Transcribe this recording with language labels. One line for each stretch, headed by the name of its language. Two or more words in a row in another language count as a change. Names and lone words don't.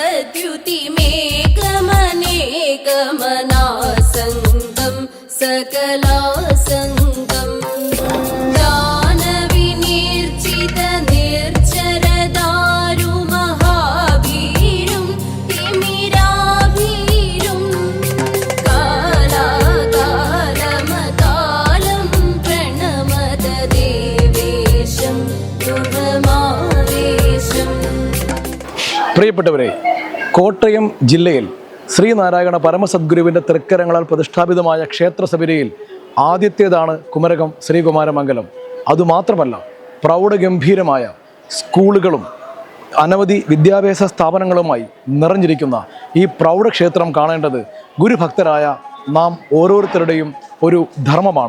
Sanskrit: द्युतिमेकमनेकमनासङ्गं सकलासङ्गं दानविनिर्जितनिर्जरदारुमहावीरुं तिमिराभीरुं कालाकालमकालं प्रणमत देवेशं गृहमावेशम्.
Malayalam: പ്രിയപ്പെട്ടവരെ, കോട്ടയം ജില്ലയിൽ ശ്രീനാരായണ പരമസദ്ഗുരുവിൻ്റെ തൃക്കരങ്ങളാൽ പ്രതിഷ്ഠാപിതമായ ക്ഷേത്ര ശബരിയിൽ ആദ്യത്തേതാണ് കുമരകം ശ്രീകുമാരമംഗലം. അതുമാത്രമല്ല, പ്രൗഢഗംഭീരമായ സ്കൂളുകളും അനവധി വിദ്യാഭ്യാസ സ്ഥാപനങ്ങളുമായി നിറഞ്ഞിരിക്കുന്ന ഈ പ്രൗഢക്ഷേത്രം കാണേണ്ടത് ഗുരുഭക്തരായ നാം ഓരോരുത്തരുടെയും ഒരു ധർമ്മമാണ്.